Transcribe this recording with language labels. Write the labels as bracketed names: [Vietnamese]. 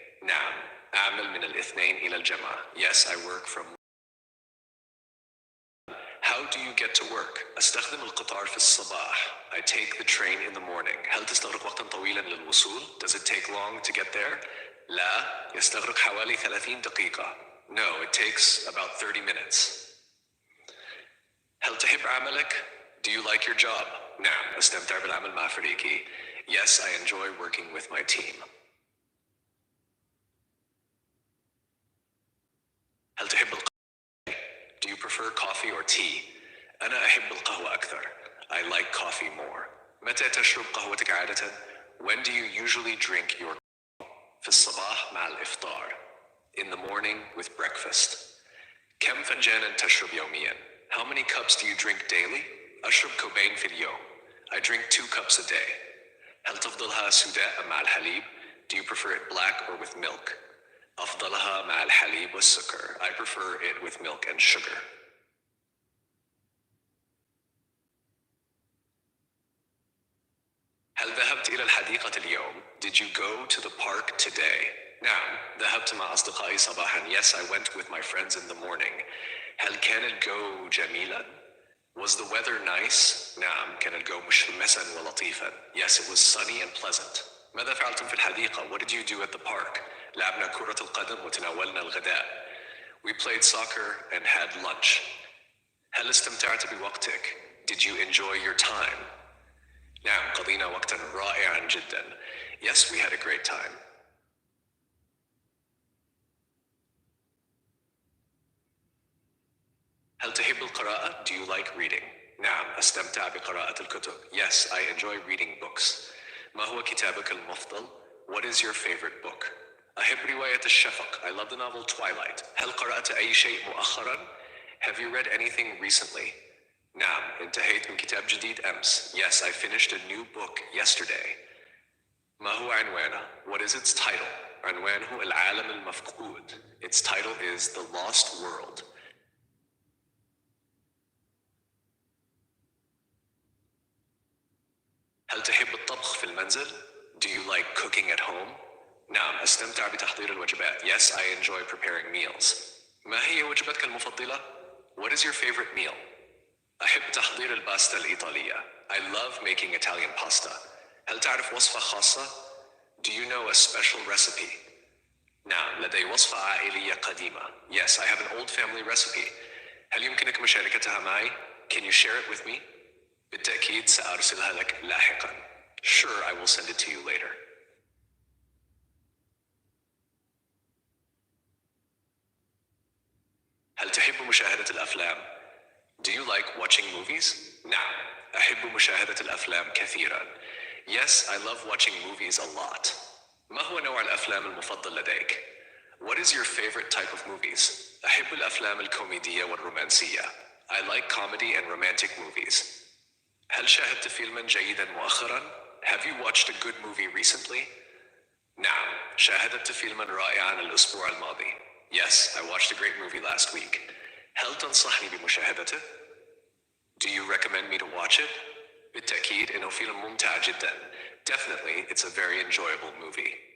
[Arabic] نعم. أعمل من الاثنين إلى الجمعة. [English] Yes, I work from. How do you get to work? [Arabic] أستخدم القطار في الصباح. [English] I take the train in the morning. [Arabic] هل تستغرق وقتا طويلا للوصول? [English] Does it take long to get there? [Arabic] لا، يستغرق حوالي 30 دقيقة. [English] No, it takes about 30 minutes. [Arabic] هل تحب عملك? [English] Do you like your job? [Arabic] نعم، أستمتع بالعمل مع فريقي. [English] Yes, I enjoy working with my team. [Arabic] هل تحب القهوة؟ [English] Do you prefer coffee or tea? [Arabic] أنا أحب القهوة أكثر. [English] I like coffee more. [Arabic] متى تشرب قهوتك عادة? [English] When do you usually drink your coffee? [Arabic] في الصباح مع الإفطار. [English] In the morning with breakfast. [Arabic] كم فنجانا تشرب يوميا? [English] How many cups do you drink daily? [Arabic] أشرب كوبين في اليوم. [English] I drink 2 cups a day. [Arabic] هل تفضلها سوداء أم مع الحليب? [English] Do you prefer it black or with milk? [Arabic] أفضلها مع الحليب والسكر. [English] I prefer it with milk and sugar. [Arabic] هل ذهبت إلى الحديقة اليوم? [English] Did you go to the park today? [Arabic] نعم، ذهبت مع أصدقائي صباحا. [English] Yes, I went with my friends in the morning. [Arabic] هل كان الجو جميلا? [English] Was the weather nice? [Arabic] نعم، كان الجو مشمسا ولطيفا. [English] Yes, it was sunny and pleasant. [Arabic] ماذا فعلتم في الحديقة? [English] What did you do at the park? [Arabic] لعبنا كرة القدم وتناولنا الغداء. [English] We played soccer and had lunch. [Arabic] هل استمتعت بوقتك? [English] Did you enjoy your time? [Arabic] نعم، قضينا وقتا رائعا جدا. [English] Yes, we had a great time. [Arabic] هل تحب القراءة? [English] Do you like reading? [Arabic] نعم، أستمتع بقراءة الكتب. [English] Yes, I enjoy reading books. [Arabic] ما هو كتابك المفضل? [English] What is your favorite book? [Arabic] أحب رواية الشفق. [English] I love the novel Twilight. [Arabic] هل قرأت أي شيء مؤخرا? [English] Have you read anything recently? [Arabic] نعم، انتهيت من كتاب جديد أمس. [English] Yes, I finished a new book yesterday. [Arabic] ما هو عنوانه? [English] What is its title? [Arabic] عنوانه العالم المفقود. [English] Its title is The Lost World. [Arabic] هل تحب الطبخ في المنزل? [English] Do you like cooking at home? [Arabic] نعم، أستمتع بتحضير الوجبات. [English] Yes, I enjoy preparing meals. [Arabic] ما هي وجبتك المفضلة? [English] What is your favorite meal? [Arabic] أحب تحضير الباستا الإيطالية. [English] I love making Italian pasta. [Arabic] هل تعرف وصفة خاصة? [English] Do you know a special recipe? [Arabic] نعم، لدي وصفة عائلية قديمة. [English] Yes, I have an old family recipe. [Arabic] هل يمكنك مشاركتها معي? [English] Can you share it with me? [Arabic] بالتأكيد سأرسلها لك لاحقا. [English] Sure, I will send it to you later. [Arabic] هل تحب مشاهدة الأفلام؟ [English] Do you like watching movies? [Arabic] نعم، أحب مشاهدة الأفلام كثيرا. [English] Yes, I love watching movies a lot. [Arabic] ما هو نوع الأفلام المفضل لديك? [English] What is your favorite type of movies? [Arabic] أحب الأفلام الكوميدية والرومانسية. [English] I like comedy and romantic movies. [Arabic] هل شاهدت فيلما جيدا مؤخرا? [English] Have you watched a good movie recently? [Arabic] نعم، شاهدت فيلما رائعا الأسبوع الماضي. [English] Yes, I watched a great movie last week. [Arabic] هل تنصحني بمشاهدته? [English] Do you recommend me to watch it? [Arabic] بالتأكيد إنه فيلم ممتع جدا. [English] Definitely, it's a very enjoyable movie.